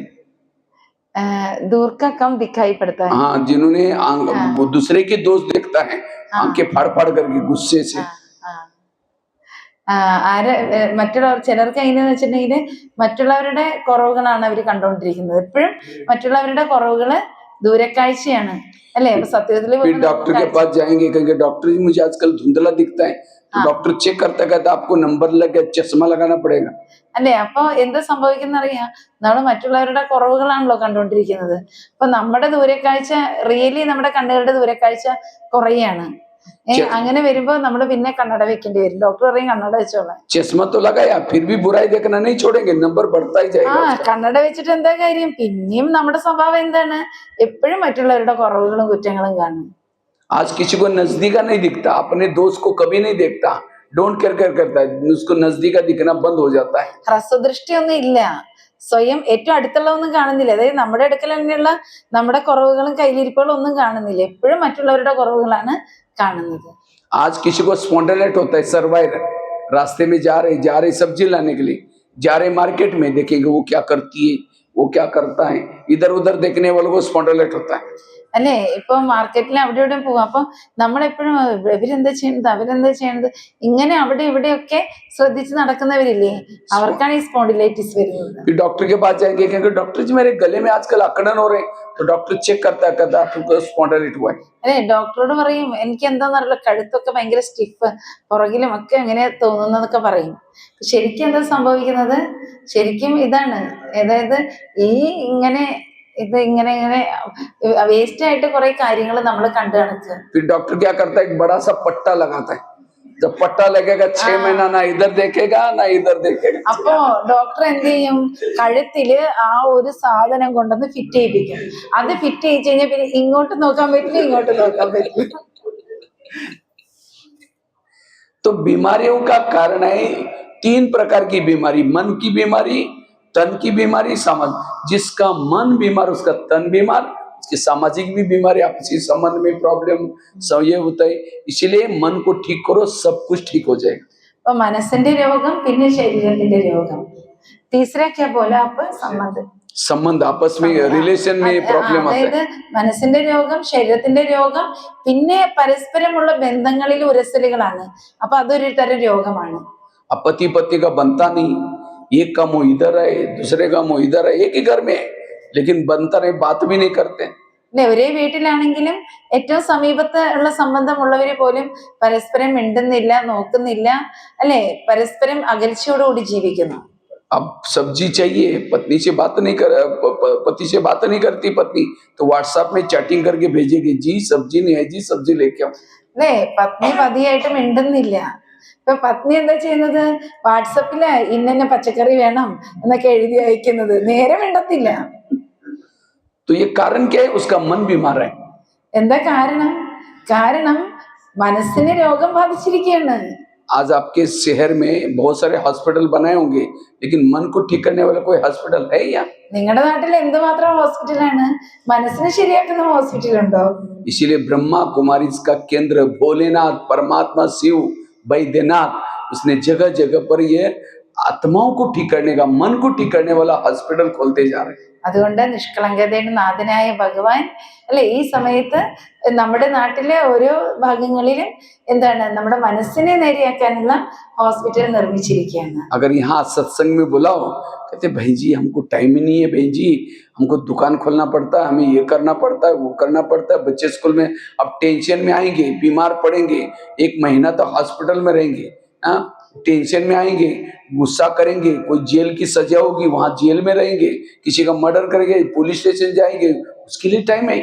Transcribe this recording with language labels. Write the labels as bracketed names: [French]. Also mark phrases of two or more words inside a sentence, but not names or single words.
[Hindi] दूर का कम दिखाई पड़ता है. हाँ, जिन्होंने दूसरे के दोष देखता है, आंखें फाड़ फाड़ करके गुस्से से. [Malayalam] മറ്റുള്ളവർ ചിലർക്ക് എങ്ങനെയാന്ന് വെച്ചിട്ടുണ്ടെങ്കിൽ മറ്റുള്ളവരുടെ കുറവുകളാണ് അവർ കണ്ടുകൊണ്ടിരിക്കുന്നത്. എപ്പോഴും മറ്റുള്ളവരുടെ കുറവുകള് ദൂരക്കാഴ്ചയാണ് അല്ലെ? അപ്പൊ സത്യത്തില് [Hindi] फिर डॉक्टर के पास जाएंगे, कहेंगे डॉक्टर जी मुझे आजकल धुंधला दिखता है, तो डॉक्टर चेक करता कहता आपको नंबर लग गया, चश्मा लगाना पड़ेगा। [Malayalam] അല്ലെ? അപ്പൊ എന്ത് സംഭവിക്കുന്ന അറിയാം? നമ്മൾ മറ്റുള്ളവരുടെ കുറവുകളാണല്ലോ കണ്ടുകൊണ്ടിരിക്കുന്നത്. അപ്പൊ നമ്മുടെ ദൂരക്കാഴ്ച റിയലി നമ്മുടെ കണ്ണുകളുടെ ദൂരക്കാഴ്ച കുറയാണ്. അങ്ങനെ വരുമ്പോ നമ്മൾ പിന്നെ കണ്ണട വെക്കേണ്ടി വരും. ഡോക്ടർ പറയും കണ്ണട വെച്ചോളാം. [Hindi] चश्मा तो लगाया फिर भी बुराई देखना नहीं छोड़ेंगे, नंबर बढ़ता ही जाएगा उसका। [Malayalam] കണ്ണട വെച്ചിട്ട് എന്താ കാര്യം? പിന്നെയും നമ്മുടെ സ്വഭാവം എന്താണ്? എപ്പോഴും മറ്റുള്ളവരുടെ കുറവുകളും കുറ്റങ്ങളും കാണും. [Hindi] आज किसी को नजदीका नहीं दिखता, अपने दोस्त को कभी नहीं देखता, [English] don't care [Hindi] कर करता है, उसको नजदीका दिखना बंद हो जाता है। [Malayalam] ഹ്രസ്വദൃഷ്ടി ഒന്നും ഇല്ല, സ്വയം ഏറ്റവും അടുത്തുള്ളതൊന്നും കാണുന്നില്ല. അതായത് നമ്മുടെ അടുക്കൽ തന്നെയുള്ള നമ്മുടെ കുറവുകളും കയ്യിലിരിപ്പുകളും ഒന്നും കാണുന്നില്ല, എപ്പോഴും മറ്റുള്ളവരുടെ കുറവുകളാണ് കാണുന്നത്. [Hindi] आज किसी को स्पॉन्डिलाइट होता है, सर्वाइरल, रास्ते में जा रहे सब्जी लाने के लिए, जा रहे मार्केट में, देखेंगे वो क्या करती है, वो क्या करता है, इधर उधर देखने वालों को स्पॉन्डिलाइट होता है। [Malayalam] അല്ലെ? ഇപ്പൊ മാർക്കറ്റിൽ അവിടെ ഇവിടെയും പോവാം. അപ്പൊ നമ്മളെപ്പോഴും ഇവരെന്താ ചെയ്യുന്നത്, അവരെന്താ ചെയ്യുന്നത്, ഇങ്ങനെ അവിടെ ഇവിടെയൊക്കെ ശ്രദ്ധിച്ച് നടക്കുന്നവരില്ലേ, അവർക്കാണ് ഈ സ്പോണ്ടിലൈറ്റിസ് വരുന്നത്. [Hindi] फिर डॉक्टर के पास जाएंगे, कहेंगे डॉक्टर जी मेरे गले में आजकल अकड़न हो रहे हैं, तो डॉक्टर चेक करता है कहता आपको स्पॉन्डिलाइट हुआ है। [Malayalam] അല്ലെ? ഡോക്ടറോട് പറയും എനിക്ക് എന്താന്നറിയില്ല, കഴുത്തൊക്കെ ഭയങ്കര സ്റ്റിഫ്, പുറകിലും ഒക്കെ എങ്ങനെ തോന്നുന്നതൊക്കെ പറയും. ശരിക്കും എന്താ സംഭവിക്കുന്നത്? ശരിക്കും ഇതാണ്, അതായത് ഈ ഇങ്ങനെ ഇങ്ങനെ വേസ്റ്റ് ആയിട്ട് കുറെ കാര്യങ്ങൾ നമ്മൾ കണ്ടു നടക്കുക. [Hindi] फिर डॉक्टर क्या करता है, एक बड़ा सा पट्टा लगाता है, जब पट्टा लगेगा 6 महीना ना इधर देखेगा ना इधर देखेगा। [Malayalam] അപ്പോ ഡോക്ടർ എന്ത് ചെയ്യും? കഴുത്തില് ആ ഒരു സാധനം കൊണ്ടുവന്ന് ഫിറ്റ് ചെയ്യിപ്പിക്കും. അത് ഫിറ്റ് ചെയ്യിച്ചു കഴിഞ്ഞാൽ പിന്നെ ഇങ്ങോട്ട് നോക്കാൻ പറ്റില്ല, ഇങ്ങോട്ട് നോക്കാൻ പറ്റില്ല. [Hindi] तो बीमारियों का कारण है 3 प्रकार की बीमारी, मन की बीमारी, तन की बीमारी, समाज। जिसका मन बीमार उसका तन बीमार, उसकी सामाजिक भी बीमारी, आपसी संबंध में प्रॉब्लम सब ये होता है। इसलिए मन को ठीक करो, सब कुछ ठीक हो जाएगा। [Malayalam] അപ്പൊ മനസ്സിന്റെ രോഗം, പിന്നെ ശരീരത്തിന്റെ രോഗം. [Hindi] तीसरा क्या बोला അപ്പൊ? संबंध आपस में रिलेशन में प्रॉब्लम आता है। [Malayalam] അതായത് മനസ്സിന്റെ രോഗം, ശരീരത്തിന്റെ രോഗം, പിന്നെ പരസ്പരമുള്ള ബന്ധങ്ങളിൽ ഉരസലുകളാണ്. അപ്പൊ അതൊരു തരം രോഗമാണ്. [Hindi] अब पति पत्नी का बनता नहीं, एक का मुंह इधर है, दूसरे का मुंह इधर है, एक ही घर में है, लेकिन बनता नहीं, बात भी नहीं करते। [Malayalam] അല്ലെ? ഒരേ വീട്ടിലാണെങ്കിലും ഏറ്റവും സമീപത്ത് ഉള്ള സംബന്ധമുള്ളവര് പോലും പരസ്പരം മിണ്ടുന്നില്ല, നോക്കുന്നില്ല, അല്ലെ? പരസ്പരം അകൽച്ചയോടുകൂടി ജീവിക്കുന്നു. [Hindi] अब सब्जी चाहिए, पत्नी से बात नहीं कर, पति से बात नहीं करती पत्नी, तो व्हाट्सएप में चैटिंग करके भेजेगी, जी सब्जी नहीं है, जी सब्जी लेके आओ। [Malayalam] അല്ലെ? പത്നി പതിയായിട്ട് മിണ്ടുന്നില്ല. ഇപ്പൊ പത്നി എന്താ ചെയ്യുന്നത്? വാട്സപ്പില് ഇന്ന പച്ചക്കറി വേണം എന്നൊക്കെ എഴുതി അയക്കുന്നത്, നേരെ മിണ്ടത്തില്ല. [Hindi] तो ये कारण क्या है? उसका मन बीमार है। [Malayalam] എന്താ കാരണം? കാരണം മനസ്സിന് രോഗം ബാധിച്ചിരിക്കുകയാണ്. [Hindi] आज आपके शहर में बहुत सारे हॉस्पिटल बनाए होंगे, लेकिन मन को ठीक करने वाला कोई हॉस्पिटल है या? [Malayalam] നിങ്ങളുടെ നാട്ടിൽ എന്തുമാത്രം ഹോസ്പിറ്റലാണ്, മനസ്സിനെ ശരിയാക്കുന്ന ഹോസ്പിറ്റൽ ഉണ്ടോ? [Hindi] इसीलिए ब्रह्मा कुमारी इसका केंद्र, भोलेनाथ, परमात्मा, शिव, वैद्यनाथ, उसने जगह जगह पर ये आत्माओं को ठीक करने का, मन को ठीक करने वाला हॉस्पिटल खोलते जा रहे हैं। [Malayalam] അതുകൊണ്ട് നിഷ്കളങ്കതയുടെ നാഥനായ ഭഗവാൻ അല്ലെ ഈ സമയത്ത് നമ്മുടെ നാട്ടിലെ ഓരോ ഭാഗങ്ങളിലും എന്താണ് നമ്മുടെ മനസ്സിനെ നേരെയാക്കാനുള്ള ഹോസ്പിറ്റൽ നിർമ്മിച്ചിരിക്കുകയാണ്. [Hindi] अगर यहाँ सत्संग में बुलाओ, कहते भाई जी हमको टाइम ही नहीं है, भाई जी हमको दुकान खोलना पड़ता है, हमें ये करना पड़ता है, वो करना पड़ता है, बच्चे स्कूल में, अब टेंशन में आएंगे, बीमार पड़ेंगे, 1 महीना तो हॉस्पिटल में रहेंगे, हाँ टेंशन में आएंगे, गुस्सा करेंगे, कोई जेल की सजा होगी वहां जेल में रहेंगे, किसी का मर्डर करेंगे [English] police station [Hindi] जाएंगे, उसके लिए टाइम है।